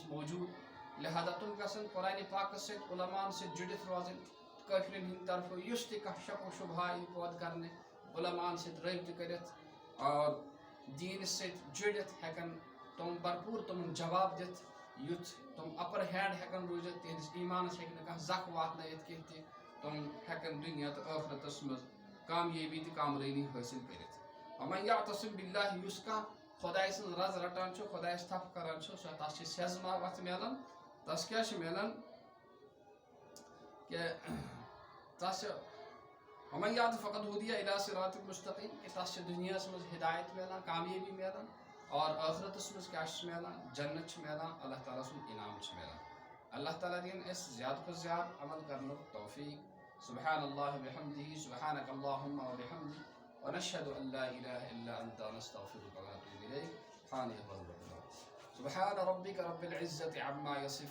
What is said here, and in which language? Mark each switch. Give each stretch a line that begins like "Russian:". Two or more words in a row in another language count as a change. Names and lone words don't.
Kashmiri: موجوٗد، لہذا تِم گژھن قرآنِ پاکس سۭتۍ علماءن سۭتۍ جُڑِتھ روزٕنۍ، کٲفرن ہٕنٛدِ طرفہٕ یُس تہِ کانٛہہ شک و شبہہ یی پٲدٕ کرنہِ، علماءن سۭتۍ رٲبطہٕ کٔرِتھ اور دیٖنس سۭتۍ جُڑِتھ ہٮ۪کن تِم بھرپوٗر تِمن جواب دِتھ، یُتھ تِم
English: upper hand
Kashmiri: ہٮ۪کن روٗزِتھ، تِہنٛدِس ایٖمانس ہٮ۪کہِ نہٕ کانٛہہ زکھ واتنٲیِتھ کینٛہہ تہِ، تِم ہٮ۪کن دُنیا تہٕ ٲخرتس منٛز کامیٲبی تہٕ کامرٲنی حٲصِل کٔرِتھ۔
Arabic: ومن یعتصم باللہ،
Kashmiri: یُس کانٛہہ خۄداے سٕنٛز رز رٹان چھُ، خۄدایس تھپھ کران چھُ، تس چھِ سیزما وتھ میلان، تس کیٛاہ چھُ میلان کہ تس چھِ
Arabic: ومن یعت فقد ہدیہ الی صراط مستقیم،
Kashmiri: کہ تس چھِ دُنیاہس منٛز ہدایت میلان، کامیٲبی میلان، اور ٲخرتس منٛز کیٛاہ چھُس میلان، جنت چھُ میلان، اللہ تعالیٰ سُنٛد انعام چھُ میلان۔ اللہ تعالیٰ دِیِن اَسہِ زیادٕ کھۄتہٕ زیادٕ عمل کرنُک توفیٖق۔
Arabic: سبحان اللہ وبحمدہ، سبحانک اللہم وبحمدک، ونشہد ان لا الہ الا انت، نستغفرک ونتوب الیک۔ سبحان ربک رب العزة عما یصفون۔